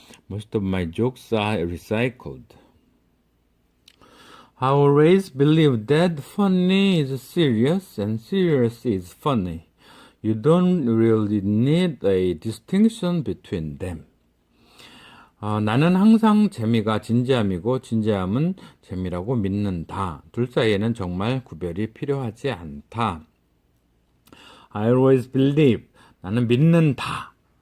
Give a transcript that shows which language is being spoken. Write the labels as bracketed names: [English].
[English] Most of my jokes are recycled. I always believe that funny is serious and serious is funny. You don't really need a distinction between them. [Korean] 나는 항상 재미가 진지함이고 진지함은 재미라고 믿는다. 둘 사이에는 정말 구별이 필요하지 않다. [English] I always believe, [Korean] 나는 믿는다.